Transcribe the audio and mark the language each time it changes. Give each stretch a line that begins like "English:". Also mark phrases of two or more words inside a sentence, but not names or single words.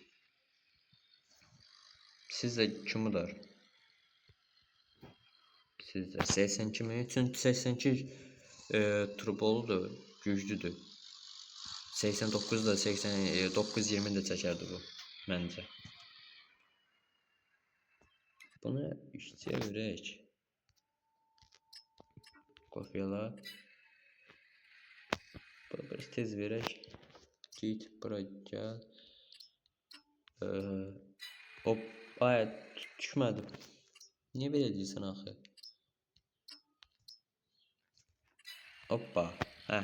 Turkish: Sizce kimidir? Sizce 82 mi? Çünkü 82 turboludur, güclüdür. 89 da 920 de çekerdi bu bence.
Azerbaijani: Bunu işçiye verək. Kopyala. Biraz tez verək. Git bura gəl. Hop, ay düşmədi. Niyə belə deyirsən axı? Hoppa. Hə.